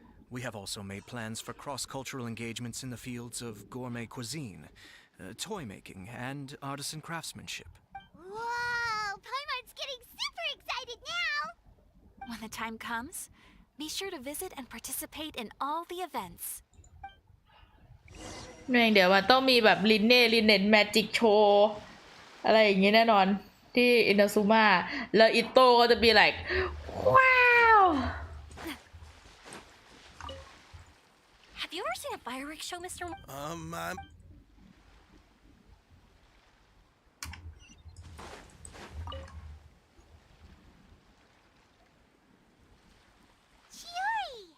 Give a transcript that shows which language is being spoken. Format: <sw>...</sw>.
<en>We have also made plans for cross-cultural engagements in the fields of gourmet cuisine, toy making, and artisan craftsmanship. Whoa! Paimon's getting super excited now! When the time comes, be sure to visit and participate in all the events.</en> <th>เดี๋ยวมันต้องมีแบบลินเน็ตแมจิกโชว์อะไรอย่างงี้แน่นอนที่อินาซูมาแล้วอิโต้ก็จะมี like ว้าว</th> <en>Have you ever seen a fireworks show, Mr. I'm... Chiori!</en>